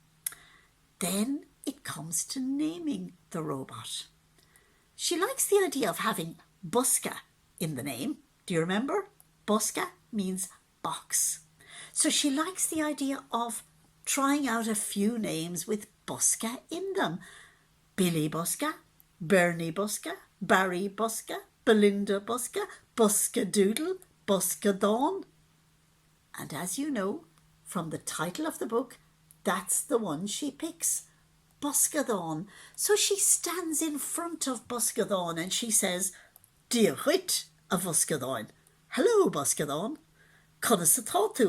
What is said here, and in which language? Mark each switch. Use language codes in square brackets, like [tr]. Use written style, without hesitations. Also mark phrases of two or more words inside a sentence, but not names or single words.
[en] Then it comes to naming the robot. She likes the idea of having Bosca in the name. Do you remember? Bosca means box. So she likes the idea of trying out a few names with Bosca in them. Billy Bosca, Bernie Bosca, Barry Bosca, Belinda Bosca, Bosca Doodle, Bosca Don. And as you know from the title of the book, that's the one she picks, Bosca Don. So she stands in front of Bosca Don and she says, [ga] Dear Huit a [en] Bosca Don. Hello, Bosca Don. Conasatatu.